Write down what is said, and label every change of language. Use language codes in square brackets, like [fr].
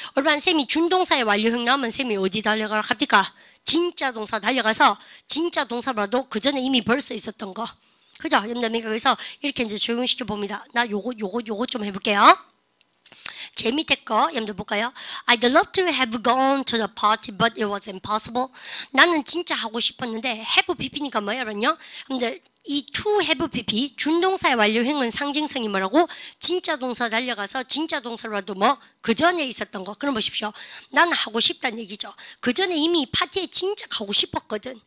[ko] 우리는 쌤이 준동사의 완료형 나오면 쌤이 어디 달려가라 합니까? 진짜 동사 달려가서 진짜 동사라도 그 전에 이미 벌써 있었던 거. 그죠? 여러분들 그래서 이렇게 이제 적용시켜 봅니다. 나 요거 좀 해볼게요. 제 밑에 거 여러분들 볼까요? [en] I'd love to have gone to the party, but it was impossible. [ko] 나는 진짜 하고 싶었는데 have pp니까 뭐야 그러냐? 근데 이 to have pp 준동사의 완료형은 상징성이 뭐라고? 진짜 동사 달려가서 진짜 동사라도 뭐 그 전에 있었던 거. 그럼 보십시오. 나는 하고 싶다는 얘기죠. 그 전에 이미 파티에 진짜 가고 싶었거든.